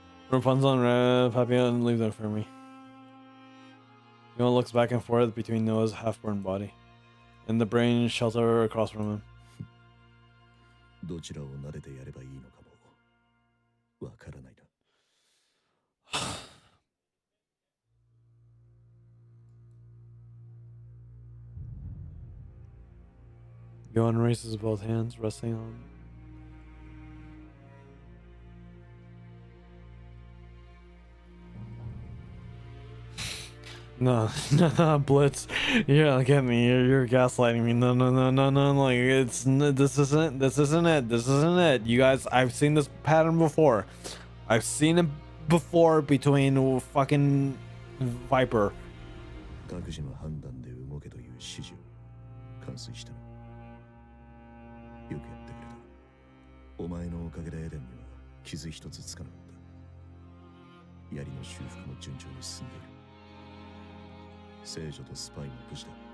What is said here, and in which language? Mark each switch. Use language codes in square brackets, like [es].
[en] Rapunzel and Papillon and leave that for me. Noah looks back and forth between Noah's half-burned body and the brain shelter across from him. [ja] どちらを撫でてやればいいのかもわからないな。 [en] Yohan raises both hands, resting on. No, Blitz. You're not getting me. You're gaslighting me. No. Like this isn't it. You guys, I've seen this pattern before. I've seen it before between fucking Viper. [ja] 各自の判断で動けという指示を完遂したな。よくやってくれた。お前のおかげでエデンには傷一つつかなかった。槍の修復も順調に進んでいる。聖女とスパイも無事だ。